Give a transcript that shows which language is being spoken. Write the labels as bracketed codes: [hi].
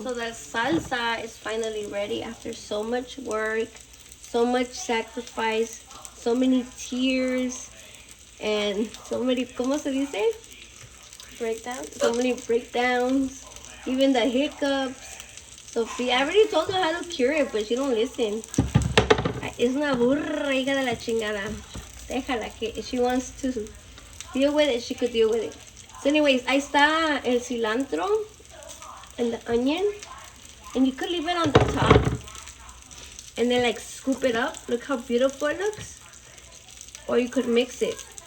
[en] So that salsa is finally ready after so much work, so much sacrifice, so many tears, and so many, [es] ¿cómo se dice? [en] Breakdown. So many breakdowns, even the hiccups. Sophia, I already told her how to cure it, but she don't listen. [es] Es una burra, hija de la chingada. Déjala que [en] if she wants to deal with it, she could deal with it. So anyways, [es] ahí está el [en] cilantro and the onion. And you could leave it on the top. And then like scoop it up. Look how beautiful it looks. Or you could mix it.